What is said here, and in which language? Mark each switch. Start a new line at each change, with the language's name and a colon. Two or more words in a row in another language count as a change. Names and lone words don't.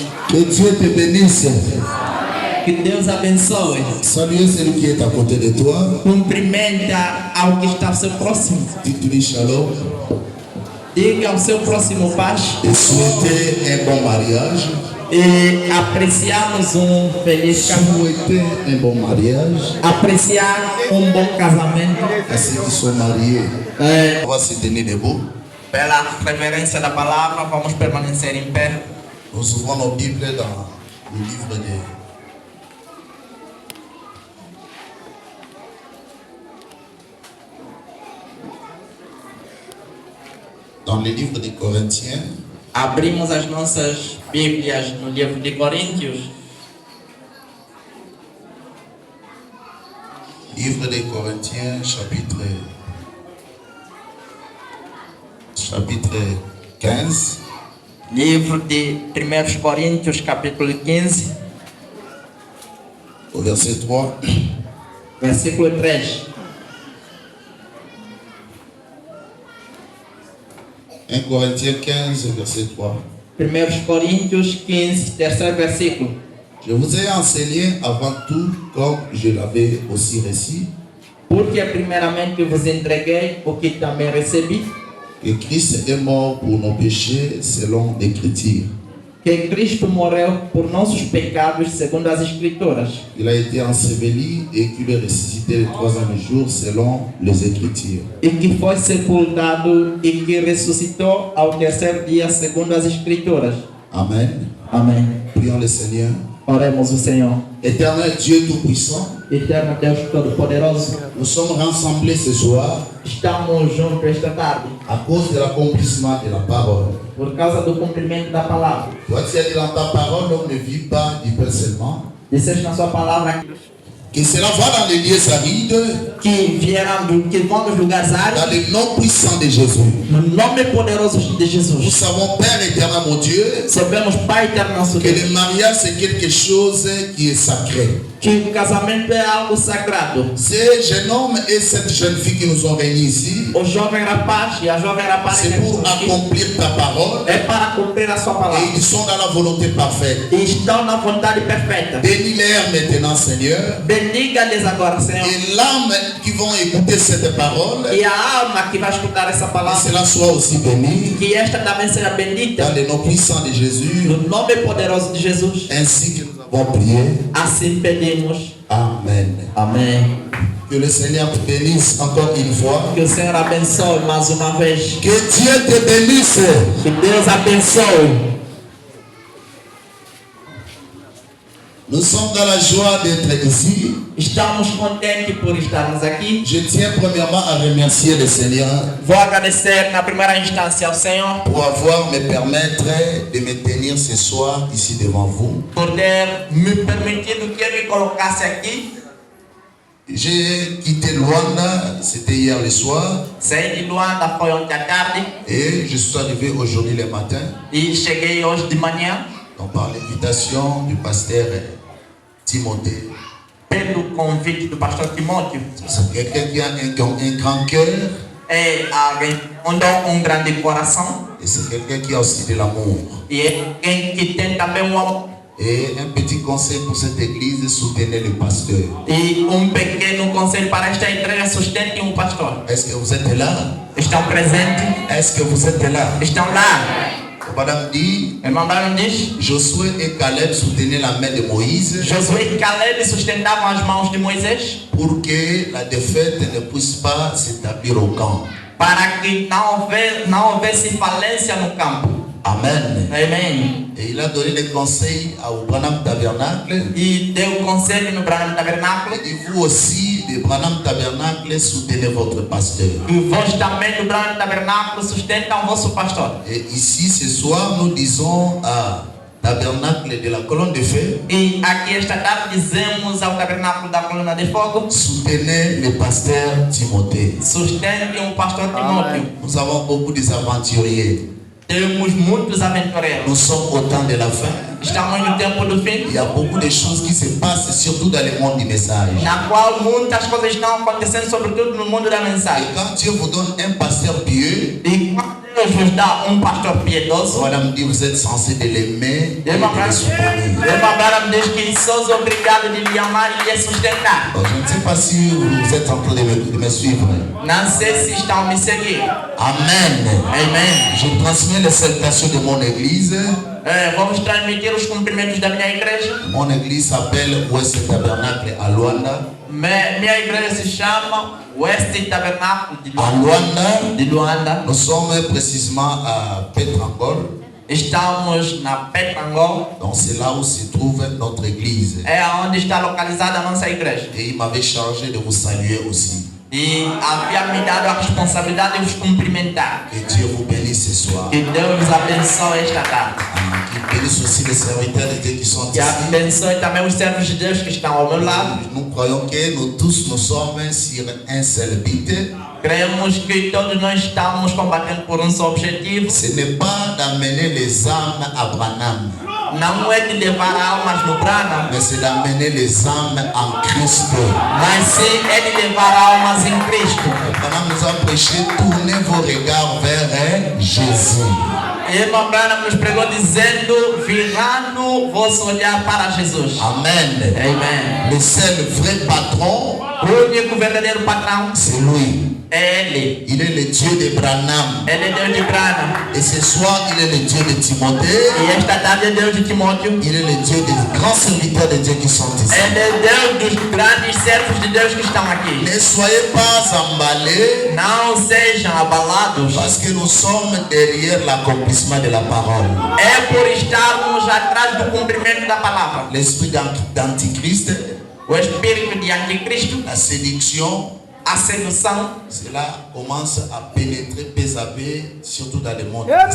French: Que Dieu te bénisse.
Portuguese: Que Deus abençoe.
French: Salut celui qui est à côté de toi.
Portuguese: Cumprimenta ao que está ao seu próximo.
French: Dis shalom.
Portuguese: Diga ao seu próximo paz.
French: Et souhaiter un bon mariage.
Portuguese: E apreciamos feliz casamento.
French: Souhaiter un bon mariage.
Portuguese: Apreciar bom casamento.
French: À ceux qui sont mariés. On va se tenir debout.
Portuguese: Pela reverência da palavra, vamos permanecer em pé.
French: Nous ouvrons nos Bibles dans le livre de dans le livre des Corinthiens.
Portuguese: Abrimos as nossas Bíblias no livro de Coríntios.
French: Livre des Corinthiens, chapitre 15.
Portuguese: Livro de 1 Coríntios, capítulo 15,
French: Au verset 3.
Portuguese: versículo 3.
French: 1 Corinthiens 15, verset 3.
Portuguese: 1 Coríntios 15, terceiro versículo.
French: Je vous ai enseigné avant tout, comme je l'avais aussi reçu,
Portuguese: Porque primeiramente vos entreguei o que também recebi,
French: que Christ est mort pour nos péchés selon l'Écriture.
Portuguese: que Cristo morreu por nossos pecados segundo as Escrituras,
French: Il a été enseveli et qu'il est ressuscité le troisième jour selon les Écritures.
Portuguese: e que foi sepultado e que ressuscitou ao terceiro dia segundo as Escrituras.
French: Amen.
Portuguese: Amém.
French: Prions le Seigneur.
Portuguese: Oremos o Senhor.
French: Éternel Dieu Tout-Puissant,
Portuguese: Eterno Deus Todo-Poderoso,
French: nous sommes rassemblés ce soir
Portuguese: estamos juntos esta tarde
French: à cause de l'accomplissement de la parole.
Portuguese: por causa do cumprimento da palavra.
French: Toi, tu as dit dans ta parole, l'homme ne vit pas du pain seulement.
Portuguese: Disseste na sua palavra
French: Que cela va dans les lieux arides,
Portuguese: que vão dos lugares
French: dans
Portuguese: áridos,
French: le nom puissant de Jésus.
Portuguese: no nome poderoso de
French: Nous
Portuguese: Jesus.
French: savons, Père éternel, mon Dieu,
Portuguese: Sabemos, Pai eterno nosso
French: que
Portuguese: Deus,
French: le mariage c'est quelque chose qui est sacré.
Portuguese: que o casamento é algo sagrado.
French: Ces jeunes hommes et cette jeune fille qui nous ont réunis ici,
Portuguese: O jovem rapaz e a jovem rapariga
French: c'est
Portuguese: que
French: pour
Portuguese: estão aqui
French: accomplir ta parole
Portuguese: é para cumprir a sua palavra.
French: et ils sont dans la volonté parfaite.
Portuguese: E estão na vontade perfeita.
French: Bénis-les maintenant, Seigneur.
Portuguese: Bendiga-lhes agora, Senhor.
French: Et l'âme qui vont écouter cette parole,
Portuguese: E a alma que vai escutar essa
French: que
Portuguese: palavra,
French: cela soit aussi béni
Portuguese: que esta também seja bendita.
French: dans le nom puissant de Jésus,
Portuguese: No nome poderoso de Jesus.
French: ainsi que nous avons prié.
Portuguese: Assim pedimos.
French: Amen.
Portuguese: Amém.
French: Que le Seigneur te bénisse encore une fois.
Portuguese: Que o Senhor abençoe mais uma vez.
French: Que Dieu te bénisse.
Portuguese: Que Deus abençoe.
French: Nous sommes dans la joie d'être ici.
Portuguese: Estamos contentes por estarmos aqui.
French: Je tiens premièrement à remercier le Seigneur
Portuguese: Vou agradecer na primeira instância ao Senhor
French: pour avoir me permettre de me tenir ce soir ici devant vous.
Portuguese: por ter me permitido que eu me colocasse aqui.
French: J'ai quitté Luanda, c'était hier le soir,
Portuguese: Saí de Luanda foi ontem à tarde
French: et je suis arrivé aujourd'hui le matin.
Portuguese: e cheguei hoje de manhã
French: Donc par l'invitation du pasteur Timothée.
Portuguese: pelo convite do pastor Timóteo.
French: C'est quelqu'un qui a un grand cœur
Portuguese: É alguém com grande coração
French: et c'est quelqu'un qui a aussi de l'amour.
Portuguese: e é alguém que tem também amor.
French: Et un petit conseil pour cette église, soutenez le pasteur.
Portuguese: E pequeno conselho para esta igreja: sustente pastor.
French: Est-ce que vous êtes là?
Portuguese: Estão presentes?
French: Est-ce que vous êtes là?
Portuguese: Estão lá?
French: Madame dit,
Portuguese: Irmão Branham diz:
French: Josué et Caleb soutenaient la main de Moïse
Portuguese: Josué e Caleb sustentavam as mãos de Moisés
French: pour que la défaite ne puisse pas s'établir au camp.
Portuguese: para que não houvesse falência no campo.
French: Amen.
Portuguese: Amém.
French: Et il a donné des conseils au Branham Tabernacle.
Portuguese: E deu conselho no Branham Tabernáculo.
French: Et vous aussi, de Branham Tabernacle, soutenez votre pasteur.
Portuguese: E vós também do Branham Tabernáculo sustentam o vosso pastor.
French: Et ici, ce soir, nous disons à Tabernacle de la colonne de feu,
Portuguese: E aqui esta tarde dizemos ao Tabernáculo da Coluna de Fogo:
French: soutenez le pasteur Timothée.
Portuguese: sustente o pastor Timóteo.
French: Nous avons beaucoup d'aventuriers.
Portuguese: Temos muitos aventureiros.
French: Nous sommes au temps de la fin.
Portuguese: Estamos no tempo do fim,
French: Il y a beaucoup de choses qui se passent, surtout dans le monde du message.
Portuguese: na qual muitas coisas estão acontecendo, sobretudo no mundo da
French: Et
Portuguese: mensagem.
French: quand Dieu vous donne un pasteur pieux,
Portuguese: E quando Deus vos dá pastor piedoso.
French: Madame dit, vous êtes censé de l'aimer et de le soutenir.
Portuguese: Irmã Branham diz que somos obrigados de lhe amar e lhe sustentar.
French: Donc, je ne sais pas si vous êtes en train de me suivre.
Portuguese: Não sei se estão a me seguir.
French: Amen.
Portuguese: Amen.
French: Je transmets les salutations de mon église.
Portuguese: Vamos transmitir os cumprimentos da minha igreja.
French: Mon église s'appelle Ouest Tabernacle à Luanda.
Portuguese: Minha igreja se chama West Tabernacle
French: À
Portuguese: de Luanda.
French: Nous sommes précisément à Petrangol.
Portuguese: Estamos na Petrangol.
French: Donc c'est là où se trouve notre église.
Portuguese: É onde está localizada a nossa igreja.
French: Et il m'avait chargé de vous saluer aussi.
Portuguese: E havia me dado a responsabilidade de vos cumprimentar.
French: Que Dieu vous bénisse ce soir.
Portuguese: Que Deus vos abençoe esta tarde.
French: Qu'il bénisse aussi les serviteurs de Dieu qui sont
Portuguese: Que
French: ici.
Portuguese: abençoe também os servos de Deus que estão ao meu lado.
French: Nous croyons que nous tous nous sommes sur un seul but.
Portuguese: Cremos que todos nós estamos combatendo por só objetivo.
French: Ce n'est pas d'amener les âmes à Branham.
Portuguese: Não é de levar almas no Branham,
French: Mais c'est d'amener les âmes en Christ.
Portuguese: mas sim é de levar almas em Cristo.
French: Branham nous a prêché, tournez vos regards vers Jésus.
Portuguese: Irmã Branham nos pregou dizendo, virando vosso olhar para Jesus.
French: Amen.
Portuguese: Amen.
French: Le seul vrai patron,
Portuguese: O único verdadeiro patrão
French: c'est lui.
Portuguese: é Ele.
French: Il est le Dieu de Branham.
Portuguese: Ele é Deus de Branham.
French: Et ce soir, il est le Dieu de Timothée.
Portuguese: E esta tarde é Deus de Timóteo.
French: Il est le Dieu des grands serviteurs de Dieu qui sont ici.
Portuguese: Ele é Deus dos grandes servos de Deus que estão aqui.
French: Ne soyez pas emballés
Portuguese: Não sejam abalados.
French: parce que nous sommes derrière l'accomplissement de la parole.
Portuguese: É por estarmos atrás do cumprimento da palavra.
French: L'esprit d'antichrist,
Portuguese: O espírito de anticristo,
French: la séduction,
Portuguese: a sedução,
French: cela commence à pénétrer peu à peu, surtout dans le monde.